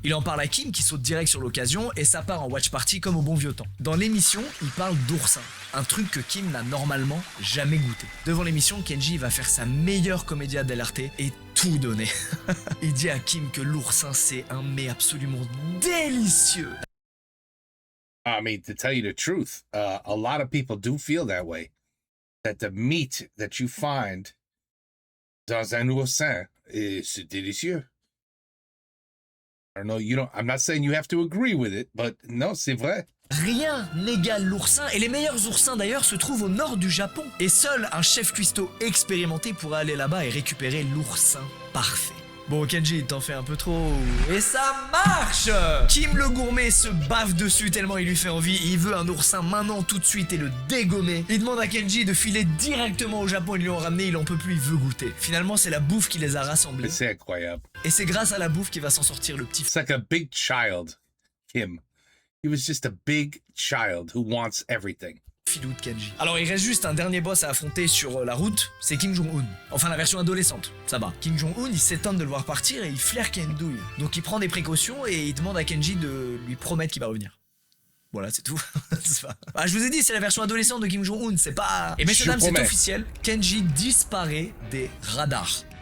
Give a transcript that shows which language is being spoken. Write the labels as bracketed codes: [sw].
[fr] Il en parle à Kim qui saute direct sur l'occasion et ça part en watch party comme au bon vieux temps. Dans l'émission, il parle d'oursin, un truc que Kim n'a normalement jamais goûté. Devant l'émission, Kenji va faire sa meilleure comédia dell'arte et tout donner. Il dit à Kim que l'oursin c'est un mets absolument délicieux. [en] I mean, to tell you the truth, a lot of people do feel that way. That the meat that you find [fr] dans un oursin, c'est délicieux. [en] I don't know, I'm not saying you have to agree with it, but no, [fr] c'est vrai. Rien n'égale l'oursin, et les meilleurs oursins d'ailleurs se trouvent au nord du Japon. Et seul un chef cuistot expérimenté pourra aller là-bas et récupérer l'oursin parfait. Bon Kenji, t'en fais un peu trop. Et ça marche! Kim le gourmet se bave dessus tellement il lui fait envie. Il veut un oursin maintenant tout de suite et le dégommer. Il demande à Kenji de filer directement au Japon, ils lui ont ramené, il en peut plus, il veut goûter. Finalement c'est la bouffe qui les a rassemblés. C'est incroyable. Et c'est grâce à la bouffe qu'il va s'en sortir le petit [en] It's like a big child, Kim. He was just a big child who wants everything. [fr] filou de Kenji. Alors il reste juste un dernier boss à affronter sur la route, c'est Kim Jong-un. Enfin la version adolescente, ça va. Kim Jong-un il s'étonne de le voir partir et il flaire qu'il y a une douille. Donc il prend des précautions et il demande à Kenji de lui promettre qu'il va revenir. Voilà, c'est tout. Ah, je vous ai dit, c'est la version adolescente de Kim Jong-un, c'est pas... Et messieurs dames, c'est officiel, Kenji disparaît des radars.